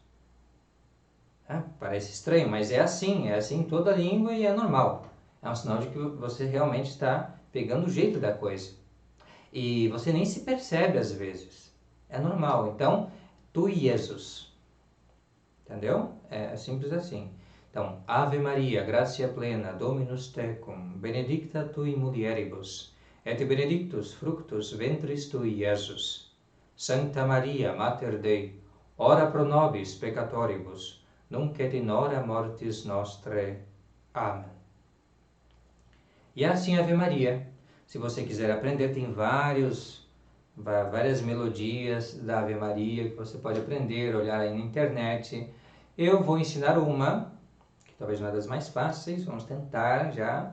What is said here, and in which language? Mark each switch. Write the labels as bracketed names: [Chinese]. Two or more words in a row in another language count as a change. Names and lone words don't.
[Portuguese] Parece estranho, mas é assim em toda a língua e é normal. É um sinal de que você realmente está pegando o jeito da coisa. E você nem se percebe às vezes. É normal. Então, tu Jesus. Entendeu? É simples assim. Então, [Latin] Ave Maria, gratia plena, Dominus tecum, benedicta tui mulieribus, et benedictus fructus ventris tui, Jesus. Sancta Maria, Mater Dei, ora pro nobis peccatoribus, nunc et in hora mortis nostrae. [Portuguese] Amém. E assim Ave Maria. Se você quiser aprender, tem várias melodias da Ave Maria que você pode aprender, olhar aí na internet. Eu vou ensinar uma, que talvez não é das mais fáceis, vamos tentar já.